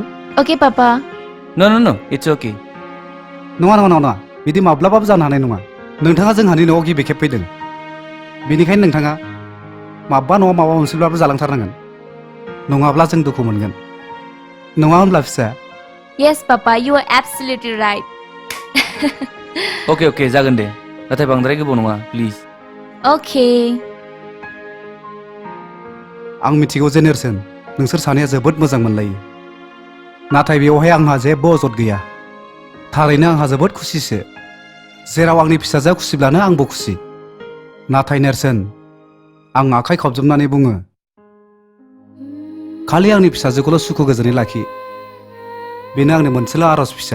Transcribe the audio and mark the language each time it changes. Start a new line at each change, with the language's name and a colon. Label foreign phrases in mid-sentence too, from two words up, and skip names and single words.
English: okay पापा No, it's okay.
Bodo: नङा बिदि माब्लाबाबो जानो हानाय नङा नोंथाङा जोंहानि न'आव गिबि खेब फैदों बेनिखायनो नोंथाङा माबा न'आव माबा मोनसेब्लाबो जालांथारनांगोन नङाब्ला जों दुखु मोनगोन नङा होनब्ला फिसा
English: yes पापा you are absolutely right
Bodo: Okay, जागोन दे नाथाय बांद्राय गोबाव नङा प्लिज
English: okay
Bodo: आं मिथिगौ जे नेरसोन नोंसोर सानैया जोबोद मोजां मोनलायो नाथाय बेवहाय आंहा जेबो अजद गैया थारैनो आंहा जोबोद खुसिसो जेराव आंनि फिसाजोआ खुसिब्लानो आंबो खुसि नाथाय नेरसोन आं आखाइ खबजोबनानै बुङो खालि आंनि फिसाजोखौल' सुखु गोजोनै लाखि बेनो आंनि मोनसेल' आरज फिसा